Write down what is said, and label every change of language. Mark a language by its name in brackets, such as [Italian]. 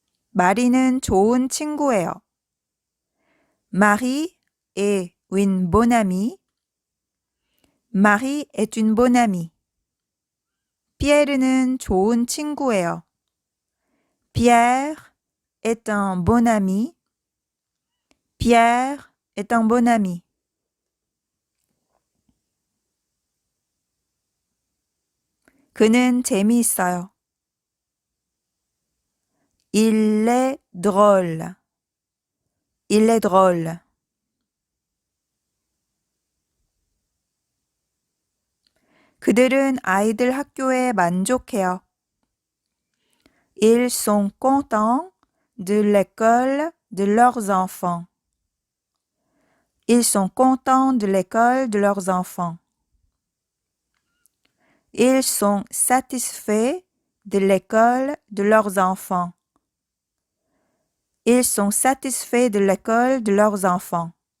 [Korean] 마리는 좋은 친구예요. [French] Marie est une bonne amie. Marie est une bonne amie. [Korean] 피에르는 좋은 친구예요. [French] Pierre est un bon ami. Pierre est un bon ami. [Korean] 그는 재미있어요. [French] Il est drôle. Il est drôle. [Korean] 그들은 아이들 학교에 만족해요. [French] Ils sont contents de l'école de leurs enfants. Ils sont contents de l'école de leurs enfants. Ils sont satisfaits de l'école de leurs enfants. Ils sont satisfaits de l'école de leurs enfants.